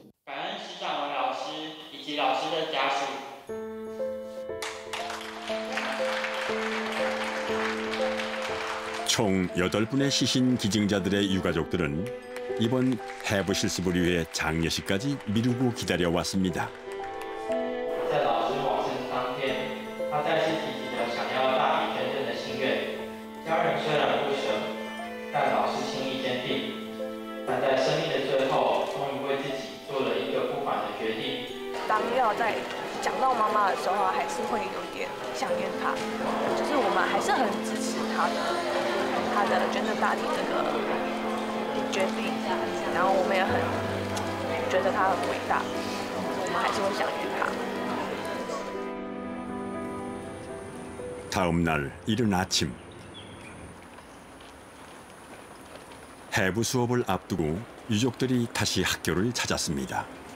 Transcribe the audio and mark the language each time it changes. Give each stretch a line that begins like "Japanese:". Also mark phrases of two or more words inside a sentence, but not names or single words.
Korean: 총 8분의 시신 기증자들의 유가족들은 이번 해부 실습을 위해 장례식까지 미루고 기다려왔습니다.
Chinese: 当要在讲到妈妈的时候，还是会有点想念她，就是我们还是很支持她的捐赠大体这个决定，然后我们也很觉得她很伟大，我们还是会想念她。
Korean: 다음 날 이른 아침 해부 수업을 앞두고 유족들이 다시 학교를 찾았습니다.